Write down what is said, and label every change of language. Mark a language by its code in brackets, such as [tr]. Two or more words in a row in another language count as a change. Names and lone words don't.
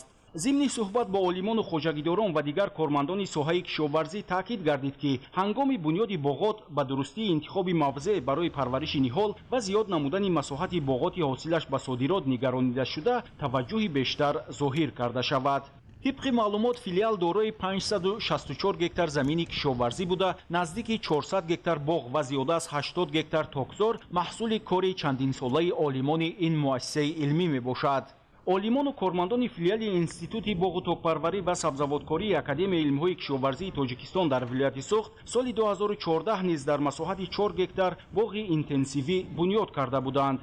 [tg] зимни суҳбат бо олимону хоҷагидорон ва дигар кормандони соҳаи кишоварзӣ таъкид гардид ки ҳангоми бунёди боғот ба дурустии интихоби мавзеъ барои парвариши ниҳол ва зиёд намудани масоҳати боғоти ҳосилаш ба содирот нигаронида шуда таваҷҷӯҳи бештар зоҳир карда шавад. [fa] طبق معلومات فیلیال دارای 564 گکتار زمین کشاورزی بوده، نزدیک 400 گکتار باغ و زیاده از 80 گکتار تاکزار محصول کاری چندین ساله عالمان این مؤسسه علمی می باشد. عالمان و کارمندان فیلیال انستیتوتی باغ و تاکپروری و سبزواتکاری اکادمی علم‌های کشاورزی تاجیکستان در ولایت سوخت سال 2014 نیز در مساحت 4 گکتار باغ اینتنسیوی بنیاد کرده بودند.